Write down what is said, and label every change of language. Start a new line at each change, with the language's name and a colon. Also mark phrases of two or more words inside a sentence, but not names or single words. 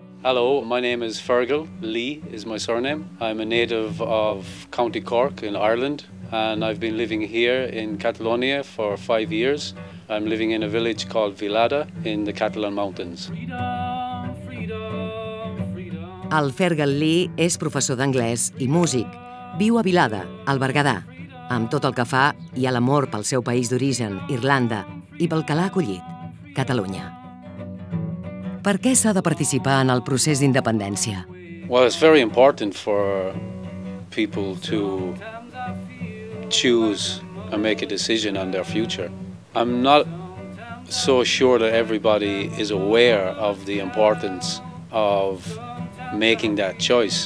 English: Hello, my name is Feargal Lee is my surname. I'm a native of County Cork in Ireland, and I've been living here in Catalonia for 5 years. I'm living in a village called Irlanda in the Catalan Mountains.
Catalan: El Feargal Lee és professor d'anglès i músic. Viu a Vilada, al Berguedà, amb tot el que fa i l'amor pel seu país d'origen, Irlanda, i pel que l'ha acollit, Catalunya. Per què s'ha de participar en el procés d'independència?
English: Well, it's very important for people to choose and make a decision on their future. I'm not so sure that everybody is aware of the importance of making that choice.